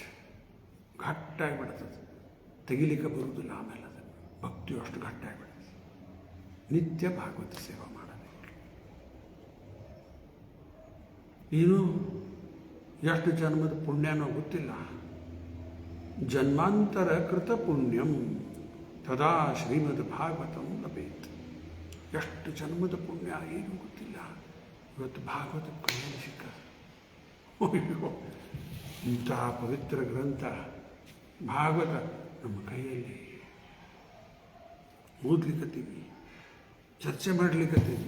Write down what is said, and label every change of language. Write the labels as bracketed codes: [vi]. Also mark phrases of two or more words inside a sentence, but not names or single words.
[kn] ಗಟ್ಟಾಗಿಬಿಡ್ತದೆ, ತೆಗಿಲಿಕ್ಕೆ ಬರುವುದಿಲ್ಲ. ಆಮೇಲೆ ಅದು ಭಕ್ತಿಯು ಅಷ್ಟು ಗಟ್ಟಾಗಿಬಿಡ್ತದೆ. ನಿತ್ಯ ಭಾಗವತ ಸೇವೆ ಮಾಡಬೇಕು. ಏನು ಎಷ್ಟು ಜನ್ಮದ ಪುಣ್ಯನೋ ಗೊತ್ತಿಲ್ಲ. [sa] ಜನ್ಮಾಂತರ ಕೃತ ಪುಣ್ಯಂ ತದಾ ಶ್ರೀಮದ್ ಭಾಗವತಂ ಲಭೇತ್. [kn] ಎಷ್ಟು ಜನ್ಮದ ಪುಣ್ಯ ಏನು ಗೊತ್ತಿಲ್ಲ, ಇವತ್ತು ಭಾಗವತ ಕೈಯಲ್ಲಿ ಸಿಕ್ಕ. ಅಯ್ಯೋ, ಇಂತಹ ಪವಿತ್ರ ಗ್ರಂಥ ಭಾಗವತ ನಮ್ಮ ಕೈಯಲ್ಲಿ ಓದ್ಲಿಕ್ಕತ್ತೀವಿ, ಚರ್ಚೆ ಮಾಡ್ಲಿಕ್ಕತ್ತೀವಿ.